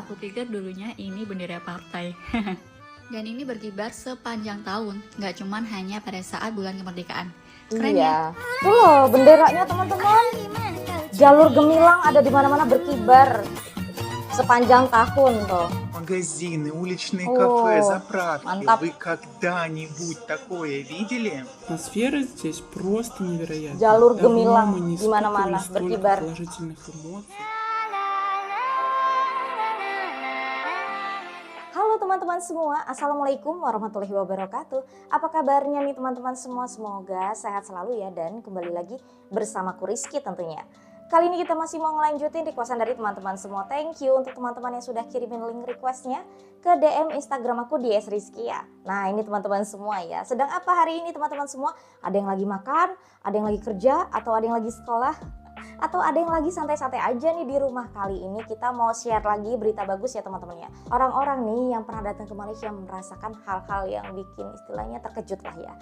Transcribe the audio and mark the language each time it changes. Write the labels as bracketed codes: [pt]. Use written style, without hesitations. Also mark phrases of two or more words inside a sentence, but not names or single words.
[id] Aku pikir dulunya ini bendera partai. Dan ini berkibar sepanjang tahun, nggak cuman hanya pada saat bulan kemerdekaan. Keren ya? Iya. Tuh loh benderanya teman-teman. Jalur gemilang ada di mana-mana berkibar sepanjang tahun tuh. [ru] Магазины, уличные О, кафе, заправки. мантап. Вы когда-нибудь такое видели? Атмосфера здесь просто невероятная. [id] Jalur [ru] Давно [id] gemilang [ru] мы не [id] di mana-mana [ru] испытывали столько [id] berkibar. [ru] положительных эмоций. [id] Halo teman-teman semua, [ar] السلام عليكم ورحمة الله وبركاته. [id] Apa kabarnya nih teman-teman semua? Semoga sehat selalu ya, dan kembali lagi bersamaku Rizky tentunya. Kali ini kita masih mau ngelanjutin requestan dari teman-teman semua. [en] Thank you [id] untuk teman-teman yang sudah kirimin link requestnya ke DM Instagram aku di @rizky ya. Nah ini teman-teman semua ya, sedang apa hari ini teman-teman semua? Ada yang lagi makan, ada yang lagi kerja, atau ada yang lagi sekolah, atau ada yang lagi santai-santai aja nih di rumah. Kali ini kita mau share lagi berita bagus ya teman-teman ya. Orang-orang nih yang pernah datang ke Malaysia merasakan hal-hal yang bikin istilahnya terkejut lah ya.